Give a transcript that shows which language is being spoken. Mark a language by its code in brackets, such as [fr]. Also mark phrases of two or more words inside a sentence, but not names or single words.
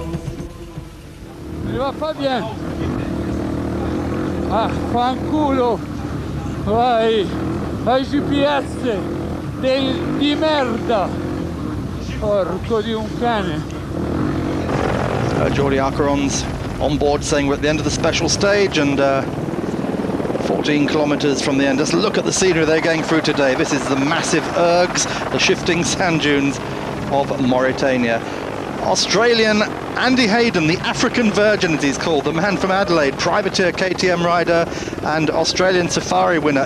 [fr] Il va pas bien. [it] Ah, fanculo. Vai, vai GPS di merda. Porco di un cane. [en] Jordi Acheron's on board saying we're at the end of the special stage and 14 kilometres from the end. Just look at the scenery they're going through today. This is the massive ergs, the shifting sand dunes of Mauritania. Australian Andy Hayden, the African Virgin as he's called, the man from Adelaide, privateer KTM rider and Australian Safari winner.